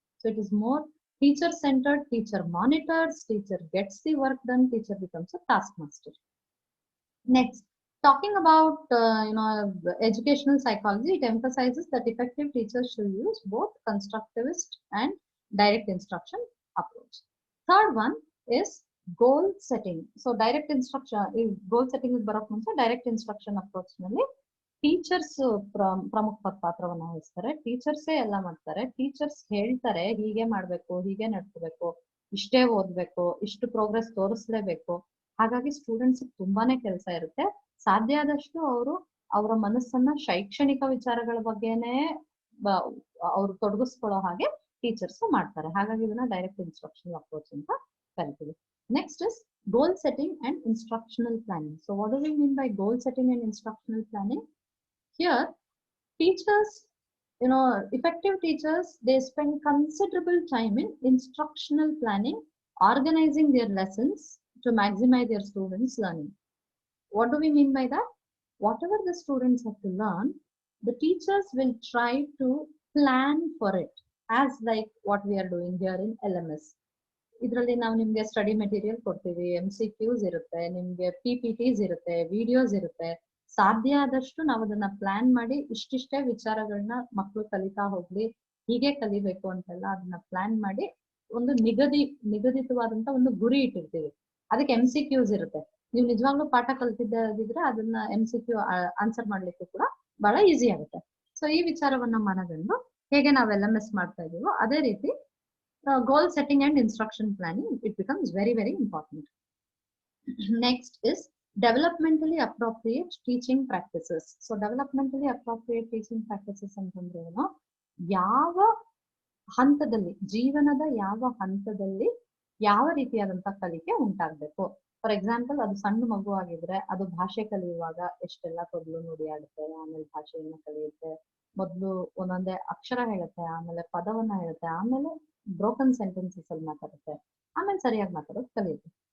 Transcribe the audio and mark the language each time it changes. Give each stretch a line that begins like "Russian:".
English: So it is more teacher centered, teacher monitors, teacher gets the work done, teacher becomes a taskmaster. Next, talking about educational psychology, it emphasizes that effective teachers should use both constructivist and direct instruction approach. Third one is goal setting. So direct instruction, goal setting is
Kannada: ಬರೋಕ್ ಮುಂಚೆ direct instruction approach ನಲ್ಲಿ teachers ಪ್ರಮುಖ ಪಾತ್ರವನ್ನ ವಹಿಸ್ತಾರೆ. ಟೀಚರ್ಸೇ ಎಲ್ಲ ಮಾಡ್ತಾರೆ. Teachers ಹೇಳ್ತಾರೆ ಹೀಗೆ ಮಾಡ್ಬೇಕು, ಹೀಗೆ ನಡ್ಕೋಬೇಕು, ಇಷ್ಟೇ ಓದ್ಬೇಕು, ಇಷ್ಟು ಪ್ರೋಗ್ರೆಸ್ ತೋರಿಸ್ಲೇಬೇಕು. ಹಾಗಾಗಿ ಸ್ಟೂಡೆಂಟ್ಸ್ ತುಂಬಾನೇ ಕೆಲಸ ಇರುತ್ತೆ. ಸಾಧ್ಯ ಆದಷ್ಟು ಅವರು ಅವರ ಮನಸ್ಸನ್ನ ಶೈಕ್ಷಣಿಕ ವಿಚಾರಗಳ ಬಗ್ಗೆನೆ ಅವ್ರು ತೊಡಗಿಸ್ಕೊಳ್ಳೋ ಹಾಗೆ ಟೀಚರ್ಸ್ ಮಾಡ್ತಾರೆ. ಹಾಗಾಗಿ ಇದನ್ನ ಡೈರೆಕ್ಟ್ ಇನ್ಸ್ಟ್ರಕ್ಷನ್ ಅಪ್ರೋಚ್ ಅಂತ ಕರಿತೀವಿ.
English: Next is goal setting and instructional planning. So what do we mean by goal setting and instructional planning? Here, teachers, effective teachers, they spend considerable time in instructional planning, organizing their lessons to maximize their students' learning. What do we mean by that? Whatever the students have to learn, the teachers will try to plan for it, as like what we are doing here in LMS.
Kannada: ಇದರಲ್ಲಿ ನಾವು ನಿಮ್ಗೆ study material ಕೊಡ್ತೀವಿ, MCQs ಇರುತ್ತೆ, ನಿಮ್ಗೆ PPTs ಇರುತ್ತೆ, videos ಇರುತ್ತೆ. ಸಾಧ್ಯ ಆದಷ್ಟು ನಾವು ಅದನ್ನ ಪ್ಲಾನ್ ಮಾಡಿ ಇಷ್ಟಿಷ್ಟೇ ವಿಚಾರಗಳನ್ನ ಮಕ್ಕಳು ಕಲಿತಾ ಹೋಗ್ಲಿ, ಹೀಗೆ ಕಲಿಬೇಕು ಅಂತೆಲ್ಲ ಅದನ್ನ ಪ್ಲಾನ್ ಮಾಡಿ ಒಂದು ನಿಗದಿತವಾದಂತ ಒಂದು ಗುರಿ ಇಟ್ಟಿರ್ತೀವಿ. ಅದಕ್ಕೆ MCQs ಇರುತ್ತೆ. ನೀವು ನಿಜವಾಗ್ಲೂ ಪಾಠ ಕಲ್ತಿದ್ದಿದ್ರೆ ಅದನ್ನ MCQ ಆನ್ಸರ್ ಮಾಡ್ಲಿಕ್ಕೂ ಕೂಡ ಬಹಳ ಈಸಿ ಆಗುತ್ತೆ. ಸೊ ಈ ವಿಚಾರವನ್ನ ಮನಗಂಡು ಹೇಗೆ ನಾವು LMS ಮಾಡ್ತಾ ಇದೀವೋ ಅದೇ ರೀತಿ
English: goal setting and instruction planning, it becomes very, very important. Next is developmentally appropriate teaching practices. So developmentally appropriate teaching practices
Kannada: ಅಂತಂದ್ರೆ ಏನು, ಯಾವ ಹಂತದಲ್ಲಿ, ಜೀವನದ ಯಾವ ಹಂತದಲ್ಲಿ ಯಾವ ರೀತಿಯಾದಂತ ಕಲಿಕೆ ಉಂಟಾಗ್ಬೇಕು.
English: for example,
Kannada: ಅದು ಸಣ್ಣ ಮಗು ಆಗಿದ್ರೆ ಅದು ಭಾಷೆ ಕಲಿಯುವಾಗ ಎಷ್ಟೆಲ್ಲ ತೊದಲು ನುಡಿ ಆಡುತ್ತೆ, ಆಮೇಲೆ ಭಾಷೆಯನ್ನ ಕಲಿಯುತ್ತೆ, ಮೊದಲು ಒಂದೊಂದೇ ಅಕ್ಷರ ಹೇಳುತ್ತೆ, ಆಮೇಲೆ ಪದವನ್ನ ಹೇಳುತ್ತೆ, ಆಮೇಲೆ
English: broken sentences
Kannada: ಅಲ್ಲಿ ಮಾತಾಡುತ್ತೆ, ಆಮೇಲೆ ಸರಿಯಾಗಿ ಮಾತಾಡೋದು ಕಲಿಯುತ್ತೆ.